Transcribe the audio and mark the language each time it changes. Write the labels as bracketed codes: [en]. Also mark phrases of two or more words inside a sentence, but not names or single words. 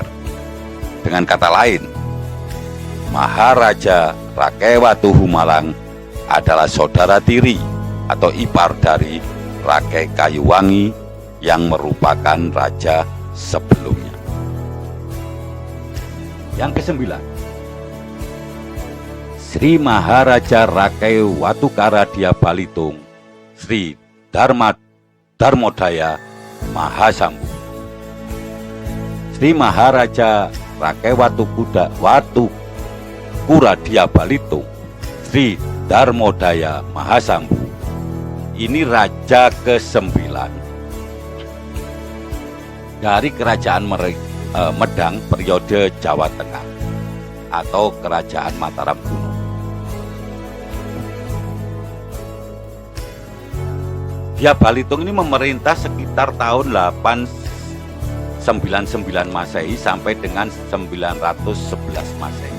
[id] Dengan kata lain, Maharaja Rakaiwatuhu Malang adalah saudara tiri atau ipar dari Rakai Kayuwangi yang merupakan raja sebelumnya. Yang ke-9, Sri Maharaja Rakaiwatukara Dia Balitung Sri Darmodaya Mahasambu. Sri Maharaja Rakaiwatukura Dia Balitung Sri Darmodaya Mahasambu ini raja ke-9 dari Kerajaan Medang periode Jawa Tengah atau Kerajaan Mataram kuno. Dia Balitung ini memerintah sekitar tahun 899 Masehi sampai dengan 911 Masehi.